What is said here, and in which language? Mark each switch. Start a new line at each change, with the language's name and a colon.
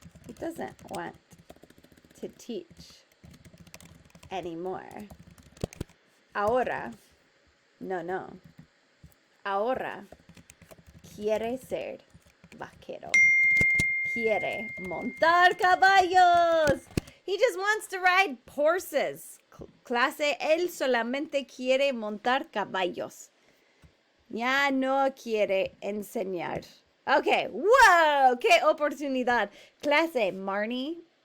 English: He doesn't want to teach anymore.
Spanish: Ahora, no. Ahora quiere ser vaquero. Quiere montar caballos.
English: He just wants to ride horses.
Spanish: Clase, él solamente quiere montar caballos. Ya no quiere enseñar. Ok, wow, qué oportunidad. Clase, Marnie